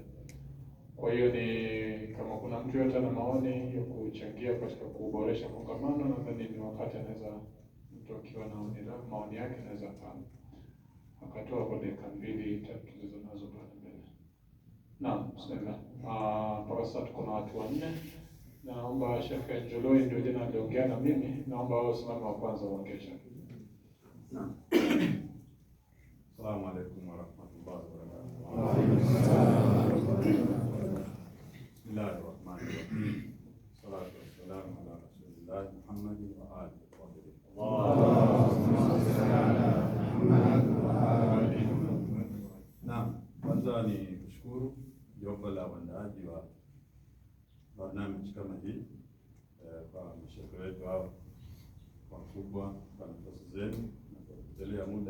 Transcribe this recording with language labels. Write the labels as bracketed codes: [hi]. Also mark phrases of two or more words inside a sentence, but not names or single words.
[sw] Kwa hiyo ni kama kuna mtu yote ana maoni ya kuchangia katika kuboresha kongamano, nadhani ni wakati anaweza mtu akiwa na maoni yake anaweza akatoa kwa dakika 2 3 tulizo nazo pale mbele. Naam, bismillah. Mpaka sasa tuko na watu 4. Naomba Sheikh Njoloi ndio jana aliongea na mimi, naomba wao simame wa kwanza waongee. Naam. [ar] السلام عليكم ورحمة الله وبركاته. وعليكم السلام. بسم الله الرحمن الرحيم. الصلاة والسلام على رسول الله رسول الله محمد وآله الطاهرين. [sw] Naam, kwanza ni kushukuru jopo la waandaaji wa barnamiji kama hii kwa mashirika wetu hao wakubwa kwa nafasi zenu na kwa kutelea muda.